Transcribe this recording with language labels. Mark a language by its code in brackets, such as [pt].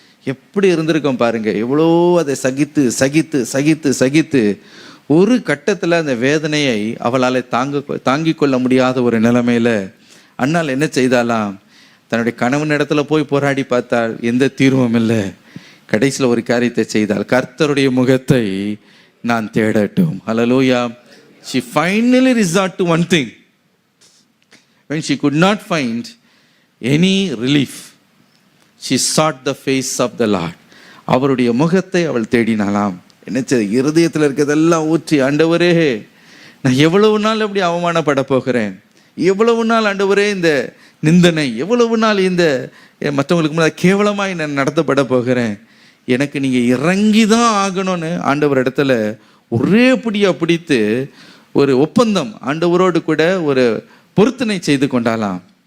[ta] எப்படி இருந்திருக்கோம் பாருங்க. எவ்வளோ அதை சகித்து சகித்து சகித்து சகித்து ஒரு கட்டத்தில் அந்த வேதனையை அவளால் தாங்கிக் கொள்ள முடியாத ஒரு நிலைமையில் அண்ணால் என்ன செய்தாலாம், தன்னுடைய கணவன் இடத்துல போய் போராடி பார்த்தால் எந்த தீர்வும் இல்லை. கடைசியில் ஒரு காரியத்தை செய்தால், கர்த்தருடைய முகத்தை நான் தேடட்டும். ஹல்லேலூயா. [en] She finally resort to one thing. When she could not find any relief, she sought the face of the Lord. [ta] அவருடைய முகத்தை அவள் தேடினாலாம். என்ன இருதயத்தில் இருக்கிறதெல்லாம் ஊற்றி, ஆண்டவரே நான் எவ்வளவு நாள் அப்படி அவமானப்பட போகிறேன், எவ்வளவு நாள் ஆண்டவரே இந்த நிந்தனை, எவ்வளவு நாள் இந்த மற்றவங்களுக்கு முன்னாடி கேவலமாய் நான் நடத்தப்பட போகிறேன், எனக்கு நீங்கள் இறங்கி தான் ஆகணும்னு ஆண்டவர் இடத்துல ஒரே பிடியாக பிடித்து ஒரு ஒப்பந்தம் ஆண்டவரோடு கூட ஒரு பொருத்தனை செய்து கொண்டாலாம்.